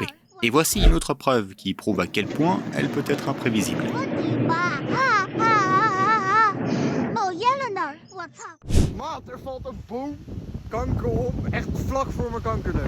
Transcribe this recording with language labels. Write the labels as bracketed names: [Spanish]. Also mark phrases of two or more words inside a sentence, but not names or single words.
[French] Et voici une autre preuve qui prouve à quel point elle peut être imprévisible. [Dutch] Maat, er valt een boom, kanker om, echt vlak voor mijn kankerneus.